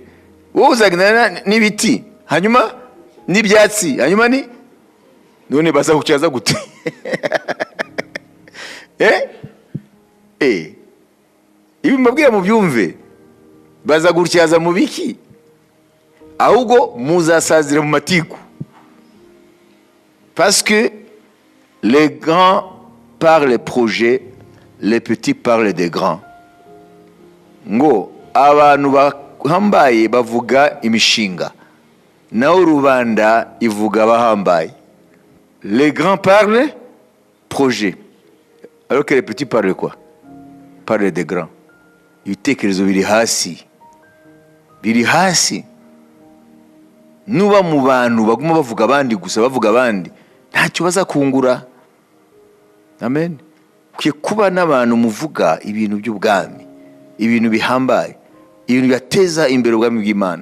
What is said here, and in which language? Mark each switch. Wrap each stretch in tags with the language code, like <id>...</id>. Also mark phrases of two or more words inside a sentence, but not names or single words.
<rw>Wowe uzagendana n'ibiti hanyuma n'ibyatsi hanyuma ni none baza kucyaza gute? Ibi mbabwira mu byumve, baza gutyaza mu biki? Ahubwo muzasazira mu matiku.</rw> <fr>Parce que les grands parlent les projets, les petits parlent des grands.</fr> <rw>Ngo abantu bahambaye bavuga imishinga, naho rubanda ivuga bahambaye.</rw> <fr>Les grands parlent projets, alors que les petits parlent quoi? Parlent des grands.</fr> <rw>Ibitekerezo biri hasi, biri hasi. Nuba mu bantu baguma bavuga abandi gusa, bavuga abandi, ntacyo bazakungura. Amen. Kuye kuba n'abantu muvuga ibintu by'ubwami, ibintu bihambaye, ibintu byateza imbere ubwami bw'Imana.</rw>